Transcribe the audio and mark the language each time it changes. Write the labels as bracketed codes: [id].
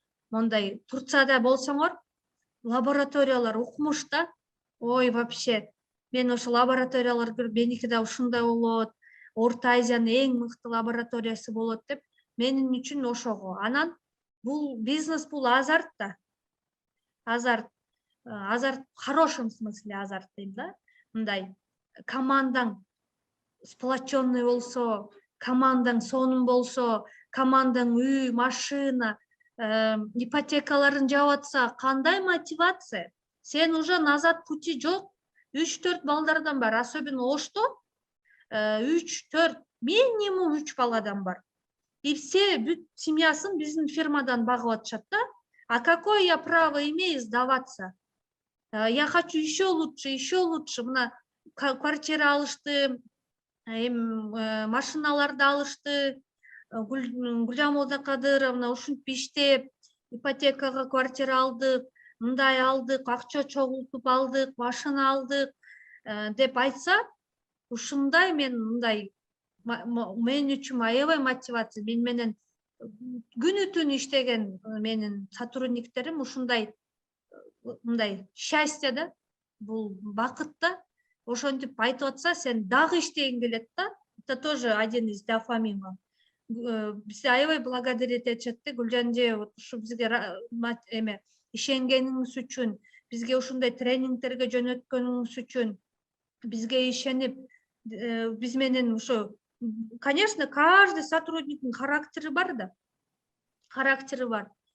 [ky] Мондай Турцияда болсоңор, лабораториялар укмуш да, ой вообще, мен ошо лабораториялар көрүп, меники да ушундай болот, Орто Азиянын эң мыкты лабораториясы болот деп, менин үчүн ошого. Анан бул бизнес, бул азарт да. [ru] Азарт в хорошем смысле азарт [ky] дейм да. Мындай командаң сплоченный болсо, командаң сонун болсо, командаң үй, машина, ипотекаларын жаап атса, кандай мотивация? Сен уже назад пути жок. 3-4 балдардан бар, особенно Ошто 3-4, минимум 3 баладан бар. [ru] И все [ky] бүт семьясын биздин фирмадан багып атышат да. [ru] А какое я право имею сдаваться? Я хочу еще лучше. [ky] Мына квартира алышты, машиналарды алышты, Гүлжан Молдокадыровна ушинтип иштеп, ипотекага квартира алдык, мындай алдык, акча чогултуп алдык, машина алдык деп айтса, ушундай мен мындай мен үчүн аябай мотивация. Мен менен күнү түнү иштеген менин сотрудниктерим ушундай мындай счастье да, бул бакыт да. Ошентип айтып атса, сен дагы иштегиң келет да. [ru] Это тоже один из дофаминов. [ky] Бизге аябай благодарить этишет да, Гүлжан же ушу бизге эме ишенгениңиз үчүн, бизге ушундай тренингтерге жөнөткөнүңүз үчүн, бизге ишенип, биз менен ушу, конечно, каждый сотрудниктин характери бар да. Характери бар.